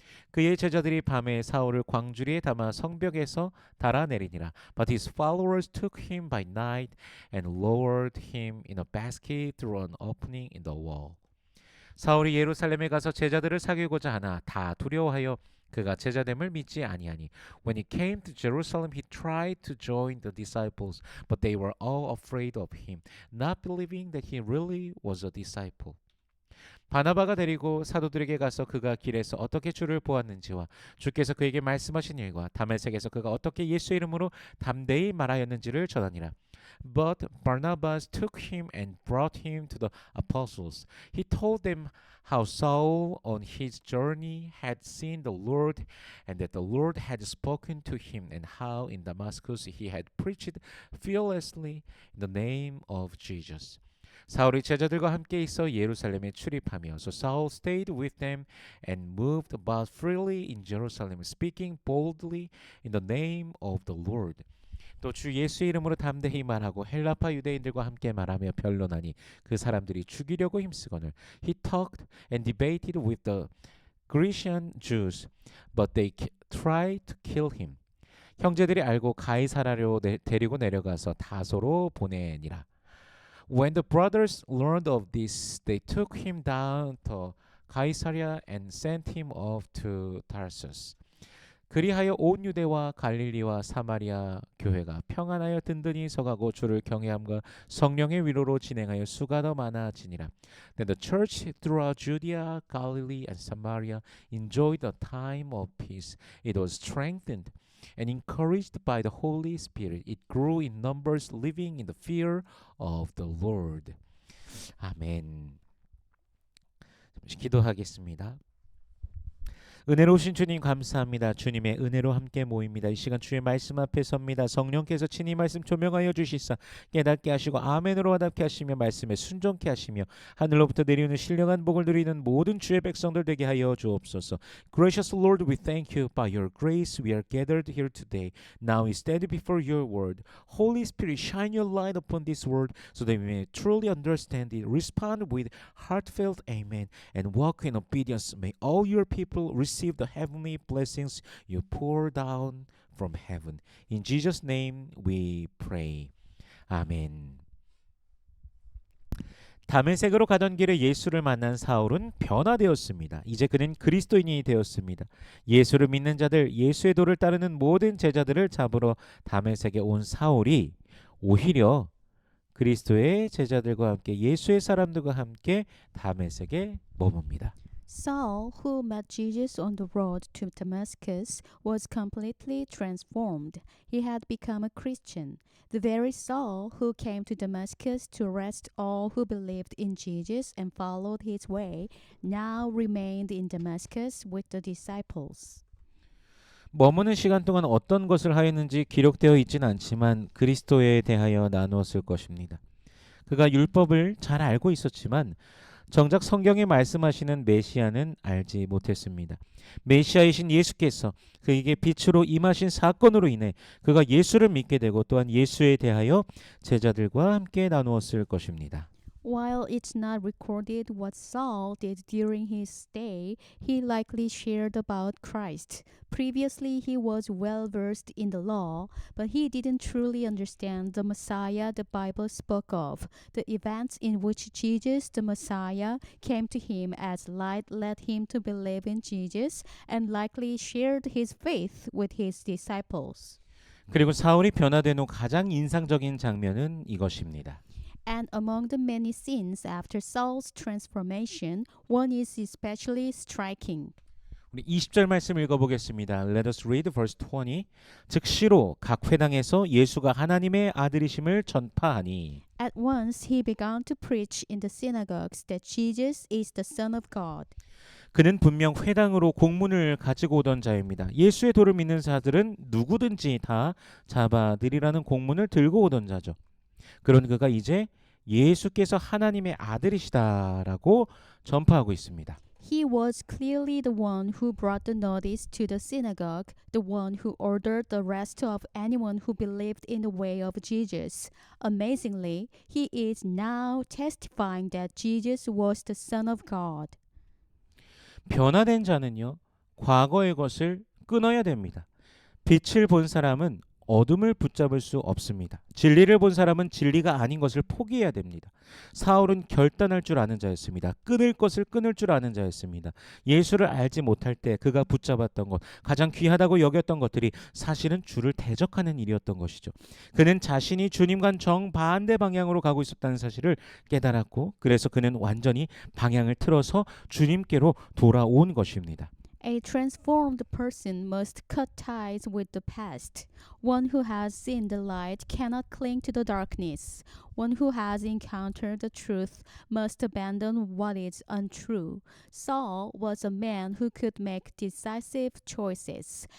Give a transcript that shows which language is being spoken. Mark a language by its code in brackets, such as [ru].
[ko] 그의 제자들이 밤에 사울을 광주리에 담아 성벽에서 달아내리니라. [en] But his followers took him by night and lowered him in a basket through an opening in the wall. [ko] 사울이 예루살렘에 가서 제자들을 사귀고자 하나 다 두려워하여 그가 제자됨을 믿지 아니하니. [en] When he came to Jerusalem, he tried to join the disciples, but they were all afraid of him, not believing that he really was a disciple. [ko] 바나바가 데리고 사도들에게 가서 그가 길에서 어떻게 주를 보았는지와 주께서 그에게 말씀하신 일과 다메섹에서 그가 어떻게 예수의 이름으로 담대히 말하였는지를 전하니라. [en] But Barnabas took him and brought him to the apostles. He told them how Saul on his journey had seen the Lord and that the Lord had spoken to him and how in Damascus he had preached fearlessly in the name of Jesus. [ko] 사울이 제자들과 함께 있어 예루살렘에 출입하며 [en] So Saul stayed with them and moved about freely in Jerusalem, speaking boldly in the name of the Lord. [ko] 또 주 예수의 이름으로 담대히 말하고 헬라파 유대인들과 함께 말하며 변론하니 그 사람들이 죽이려고 힘쓰거늘. [en] He talked and debated with the Grecian Jews, but they tried to kill him. [ko] 형제들이 알고 가이사라로 데리고 내려가서 다소로 보내니라. [en] When the brothers learned of this, they took him down to Caesarea and sent him off to Tarsus. [ko] 그리하여 온 유대와 갈릴리와 사마리아 교회가 평안하여 든든히 서가고 주를 경외함과 성령의 위로로 진행하여 수가 더 많아지니라. [en] Then the church throughout Judea, Galilee, and Samaria enjoyed a time of peace. It was strengthened and encouraged by the Holy Spirit. It grew in numbers, living in the fear of the Lord. [ko] 아멘. 잠시 기도하겠습니다. 은혜로우신 주님 감사합니다. 주님의 은혜로 함께 모입니다. 이 시간 주의 말씀 앞에 섭니다. 성령께서 친히 말씀 조명하여 주시사 깨닫게 하시고 아멘으로 와답게 하시며 말씀에 순종케 하시며 하늘로부터 내려오는 신령한 복을 누리는 모든 주의 백성들 되게 하여 주옵소서. [en] Gracious Lord, we thank you. By your grace we are gathered here today. Now we stand before your word. Holy Spirit, shine your light upon this word so that we may truly understand it. Respond with heartfelt amen and walk in obedience. May all your people receive the heavenly blessings you pour down from heaven. In Jesus' name we pray. 아멘. [ko] 다메섹으로 가던 길에 예수를 만난 사울은 변화되었습니다. 이제 그는 그리스도인이 되었습니다. 예수를 믿는 자들, 예수의 도를 따르는 모든 제자들을 잡으러 다메섹에 온 사울이 오히려 그리스도의 제자들과 함께 예수의 사람들과 함께 다메섹에 머뭅니다. [en] Saul, who met Jesus on the road to Damascus, was completely transformed. He had become a Christian. The very Saul who came to Damascus to arrest all who believed in Jesus and followed his way, now remained in Damascus with the disciples. [ko] 머무는 시간 동안 어떤 것을 하였는지 기록되어 있진 않지만 그리스도에 대하여 나누었을 것입니다. 그가 율법을 잘 알고 있었지만 정작 성경에 말씀하시는 메시아는 알지 못했습니다. 메시아이신 예수께서 그에게 빛으로 임하신 사건으로 인해 그가 예수를 믿게 되고 또한 예수에 대하여 제자들과 함께 나누었을 것입니다. [en] While it's not recorded what Saul did during his stay, he likely shared about Christ. Previously, he was well versed in the law, but he didn't truly understand the Messiah the Bible spoke of. The events in which Jesus, the Messiah, came to him as light led him to believe in Jesus and likely shared his faith with his disciples. [ko] 그리고 사울이 변화된 후 가장 인상적인 장면은 이것입니다. [en] And among the many scenes after Saul's transformation, one is especially striking. [ko] 우리 20절 말씀 읽어보겠습니다. [en] Let us read verse 20. [ko] 즉시로 각 회당에서 예수가 하나님의 아들이심을 전파하니 [en] At once he began to preach in the synagogues that Jesus is the Son of God. [ko] 그는 분명 회당으로 공문을 가지고 오던 자입니다. 예수의 도를 믿는 자들은 누구든지 다 잡아들이라는 공문을 들고 오던 자죠. 그런 그가 이제 예수께서 하나님의 아들이시다라고 전파하고 있습니다. [en] He was clearly the one who brought the notice to the synagogue, the one who ordered the arrest of anyone who believed in the way of Jesus. Amazingly, he is now testifying that Jesus was the Son of God. [ko] 변화된 자는요, 과거의 것을 끊어야 됩니다. 빛을 본 사람은 어둠을 붙잡을 수 없습니다. 진리를 본 사람은 진리가 아닌 것을 포기해야 됩니다. 사울은 결단할 줄 아는 자였습니다. 끊을 것을 끊을 줄 아는 자였습니다. 예수를 알지 못할 때 그가 붙잡았던 것, 가장 귀하다고 여겼던 것들이 사실은 주를 대적하는 일이었던 것이죠. 그는 자신이 주님과는 정반대 방향으로 가고 있었다는 사실을 깨달았고, 그래서 그는 완전히 방향을 틀어서 주님께로 돌아온 것입니다. [en] A transformed person must cut ties with the past. One who has seen the light cannot cling to the darkness. One who has encountered the truth must abandon what is untrue. Saul was a man who could make decisive choices.